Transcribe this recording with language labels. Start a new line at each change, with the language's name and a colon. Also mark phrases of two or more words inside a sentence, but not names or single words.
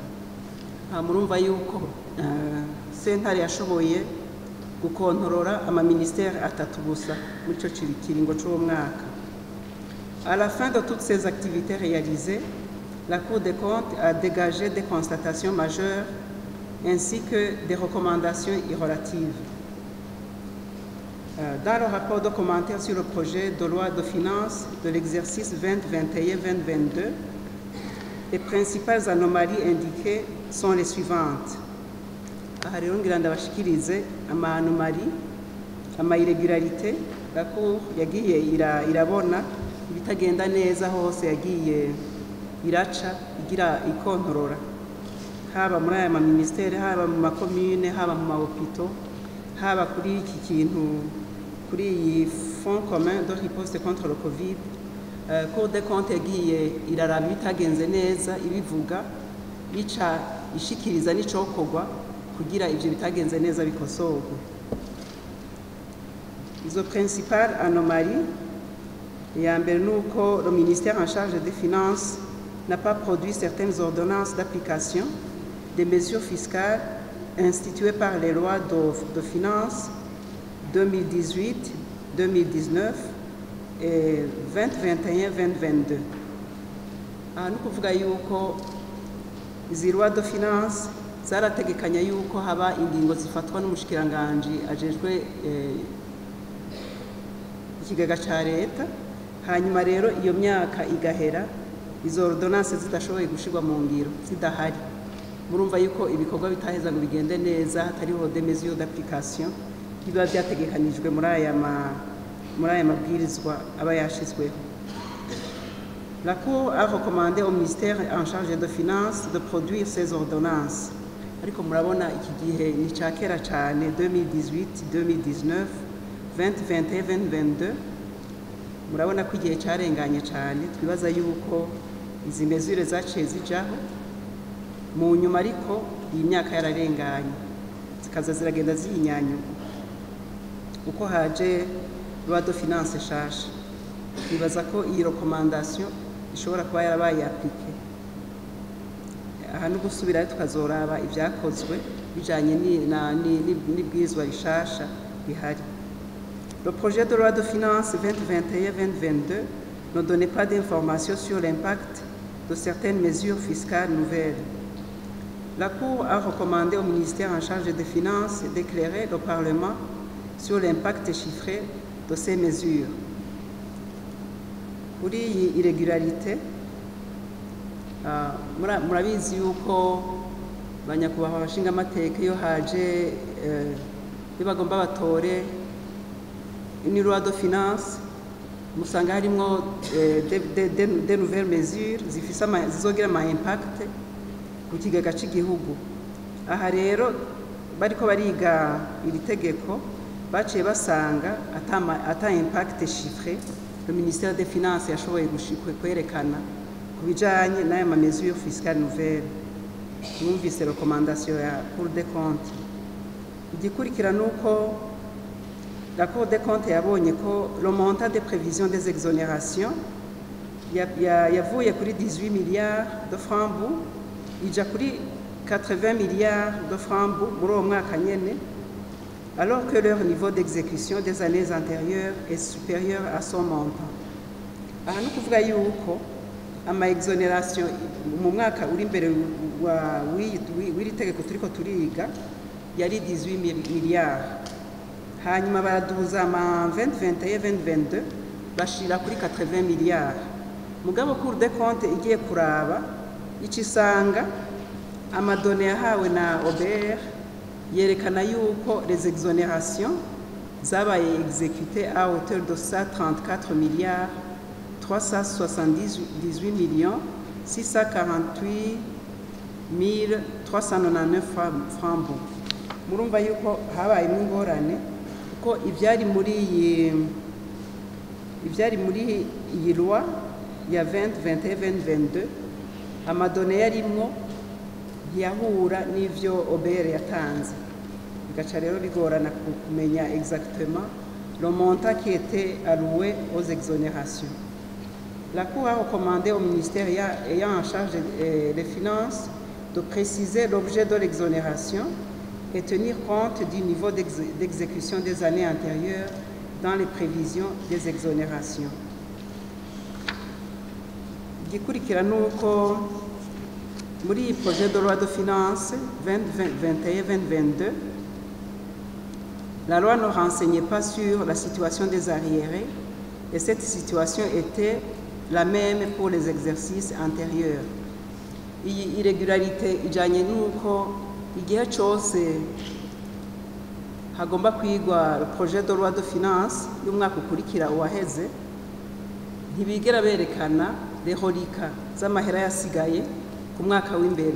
Rundi: Murumva yuko sentare yashoboye gukontorora amaministère atatu gusa muri ico kiringo c'uwo mwaka.
French: À la fin de toutes ces activités réalisées, la Cour des comptes a dégagé des constatations majeures ainsi que des recommandations relatives. Dans le rapport de commentaire sur le projet de loi de finances de l'exercice 2021-2022, les principales anomalies indiquées sont les suivantes.
Rundi: Aha rero ngira ndabashikirize ama-anomalie, ama-irrégularité la Cour yagiye irabona ibitagenda neza hose yagiye iraca igira ikontorora, haba muri aya maministere, haba mu makomune, haba mu mahopito, haba kuri iki kintu, kuri iyi
French: fonds commun de riposte contre le Covid.
Rundi: Cour des comptes yagiye iraraba ibitagenze neza, ibivuga, ica ishikiriza n'icokorwa kugira ivyo bitagenze neza bikosorwe.
French: Izo principales anomalies,
Rundi: ya mbere nuko
French: le ministère en charge des finances n'a pas produit certaines ordonnances d'application des mesures fiscales instituées par les lois de finances 2018, 2019 et 2021, 2022.
Rundi: Aha nukuvuga yuko izi
French: loi de finances
Rundi: zarategekanya yuko haba ingingo zifatwa n'umushikiranganji ajejwe ikigega ca leta, hanyuma rero iyo myaka igahera izo ordonnance zidashoboye gushirwa mu ngiro, zidahari. Murumva yuko ibikorwa bitaheza ngo bigende neza hatariho
French: des mesures d'application
Rundi: biba byategekanijwe muri aya mabwirizwa aba yashizweho.
French: La Cour a recommandé au ministère en charge de finances de produire ces ordonnances.
Rundi: Ariko murabona iki gihe ni ca kera cane, 2018, 2019, 2021, 2022. Murabona ko igihe carenganye cane, twibaza yuko izi mesure zaciye zijaho mu nyuma, ariko iyi myaka yararenganye zikaza ziragenda ziyinyanyuka uko haje
French: loi de finance
Rundi: shasha. Twibaza ko iyi recommandation ishobora kuba yarabaye appliquée. Aha no gusubira tukazoraba ivyakozwe bijanye n'ibwirizwa rishasha bihari.
French: Le projet de loi de finances 2021-2022 ne donnait pas d'informations sur l'impact de certaines mesures fiscales nouvelles. La Cour a recommandé au ministère en charge des Finances d'éclairer le Parlement sur l'impact chiffré de ces mesures.
Rundi: Kuri iyi irregularité, murabizi yuko banyakubahwa abashinga amateka iyo haje bagomba batore
French: une loi de finance,
Rundi: musanga harimwo
French: des nouvelles mesures
Rundi: zizogira ama impact ku kigega cy'igihugu. Aha rero bariko bariga iri tegeko baciye basanga ata
French: impact chiffré le ministère des Finances
Rundi: yashoboye kwerekana ku bijanye n'aya ma
French: mesures fiscales nouvelles.
Rundi: Mwumvise recommandation ya Cour des comptes. Igikurikira nuko
French: la Cour des comptes
Rundi: yabonye ko
French: le montant des prévisions des exonérations
Rundi: yavuye kuri
French: 18 milliards de francs bu
Rundi: ija kuri
French: 80 milliards de francs bu
Rundi: muri uwo mwaka nyene,
French: alors que leur niveau d'exécution des années antérieures est supérieur à son montant.
Rundi: Aha no kuvuga yuko ama exonération mu mwaka uri imbere w'iri tegeko turiko turiga yari 18 milliards, hanyuma baraduza ama 2021-2022 bashira kuri 80 milliards. Mugabo Cour des comptes igiye kuraba icisanga amadone yahawe na OBR yerekana yuko
French: les exonérations
Rundi: zabaye
French: exécutées à hauteur de 134 milliards 378 millions 648 399 francs.
Rundi: Murumva yuko habayemo ingorane kuko ivyari muri iyi loi ya 2021-2022 amadone yarimwo ntiyahura n'ivyo OBR yatanze, bigaca rero bigorana kumenya
French: exactement le montant qui était alloué aux exonérations. La Cour a recommandé au ministère ayant en charge les finances de préciser l'objet de l'exonération et tenir compte du niveau d'exécution des années antérieures dans les prévisions des exonérations.
Rundi: Igikurikira nuko muri
French: projet de loi de finances 2021-2022, la loi ne renseignait pas sur la situation des arriérés et cette situation était la même pour les exercices antérieurs.
Rundi: Iyi irregularité ijanye nuko igihe cyose hagomba kwigwa
French: projet de loi de finances
Rundi: y'umwaka ukurikira uwaheze, ntibigera berekana rehorika z'amahera yasigaye ku mwaka w'imbere.